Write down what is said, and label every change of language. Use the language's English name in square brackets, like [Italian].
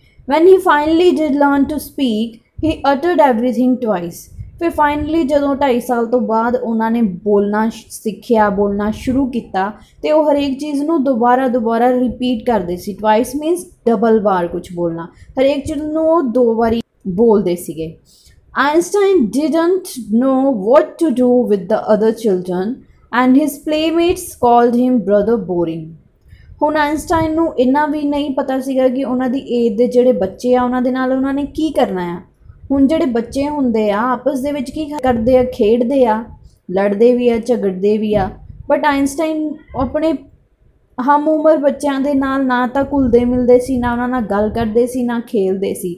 [English] When he finally did learn to speak he uttered everything twice. [Punjabi] ਫਿਰ finally ਜਦੋਂ 2.5 ਸਾਲ ਤੋਂ ਬਾਅਦ ਉਹਨਾਂ ਨੇ ਬੋਲਣਾ ਸਿੱਖਿਆ, ਬੋਲਣਾ ਸ਼ੁਰੂ ਕੀਤਾ ਅਤੇ ਉਹ ਹਰੇਕ ਚੀਜ਼ ਨੂੰ ਦੁਬਾਰਾ ਰਿਪੀਟ ਕਰਦੇ ਸੀ। [English] twice means double [Punjabi] ਵਾਰ ਕੁਛ ਬੋਲਣਾ, ਹਰੇਕ ਚੀਜ਼ ਨੂੰ ਉਹ 2 ਵਾਰੀ ਬੋਲਦੇ ਸੀਗੇ। [English] Einstein didn't know what to do with the other children and his playmates called him brother boring. [Punjabi] ਹੁਣ ਆਇਨਸਟਾਈਨ ਨੂੰ ਇੰਨਾ ਵੀ ਨਹੀਂ ਪਤਾ ਸੀਗਾ ਕਿ ਉਹਨਾਂ ਦੀ ਏਜ ਦੇ ਜਿਹੜੇ ਬੱਚੇ ਆ ਉਹਨਾਂ ਦੇ ਨਾਲ ਉਹਨਾਂ ਨੇ ਕੀ ਕਰਨਾ ਆ। ਹੁਣ ਜਿਹੜੇ ਬੱਚੇ ਹੁੰਦੇ ਆ ਆਪਸ ਦੇ ਵਿੱਚ ਕੀ ਕਰਦੇ ਆ, ਖੇਡਦੇ ਆ, ਲੜਦੇ ਵੀ ਆ, ਝਗੜਦੇ ਵੀ ਆ, ਬਟ ਆਇਨਸਟਾਈਨ ਆਪਣੇ ਹਮ ਉਮਰ ਬੱਚਿਆਂ ਦੇ ਨਾਲ ਨਾ ਤਾਂ ਘੁਲਦੇ ਮਿਲਦੇ ਸੀ, ਨਾ ਉਹਨਾਂ ਨਾਲ ਗੱਲ ਕਰਦੇ ਸੀ, ਨਾ ਖੇਲਦੇ ਸੀ।